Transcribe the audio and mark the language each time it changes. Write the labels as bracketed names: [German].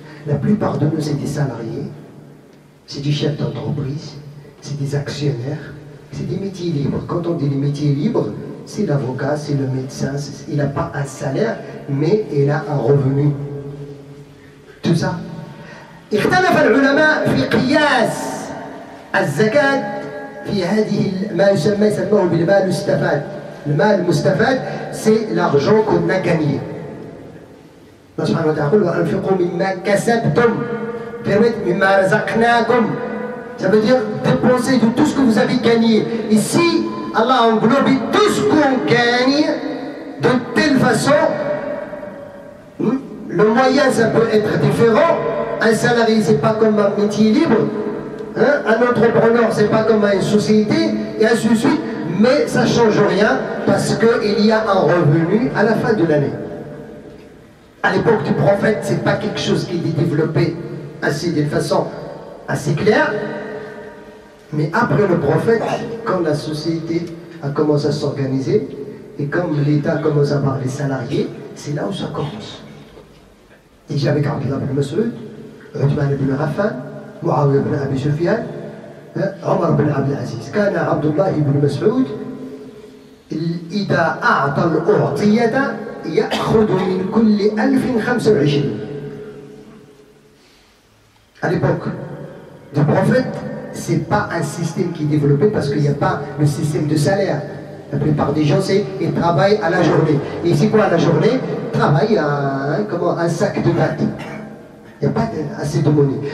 [French] La plupart de nous, c'est des salariés, c'est des chefs d'entreprise, c'est des actionnaires, c'est des métiers libres. Quand on dit les métiers libres, c'est l'avocat, c'est le médecin, il n'a pas un salaire, mais il a un revenu. Tout ça. [Arabic] اختلف العلماء في قياس الزكاة في هذه ما يسموه بالمال المستفاد. المال المستفاد [French] c'est l'argent qu'on a gagné. [Arabic] Allah subhanahu wa ta'ala يقول وأنفقوا مما كسبتم مما رزقناكم. [French] Ça veut dire dépenser de tout ce que vous avez gagné. Ici, Allah a englobé tout ce qu'on gagne de telle façon. Le moyen, ça peut être différent. Un salarié, c'est pas comme un métier libre. Un entrepreneur, c'est pas comme une société, et ainsi de suite. Mais ça ne change rien parce qu'il y a un revenu à la fin de l'année. À l'époque du prophète, c'est pas quelque chose qui est développé ainsi d'une façon assez claire. Mais après le prophète, quand la société a commencé à s'organiser, et comme l'État commence à avoir les salariés, c'est là où ça commence. Déjà avec Abdullah ibn Mas'ud, Uthman ibn Affan, Muawiyah ibn Abi Sufyan, Omar ibn Abdul Aziz. [Arabic] كان عبد الله بن مسعود إذا أعطى الأعطية يأخذ من كل 1025. [French] À l'époque du prophète, c'est pas un système qui est développé parce qu'il n'y a pas le système de salaire. La plupart des gens, ils travaillent à la journée. Et c'est quoi la journée? Ils travaillent à un sac de pâtes. Il n'y a pas assez de monnaie.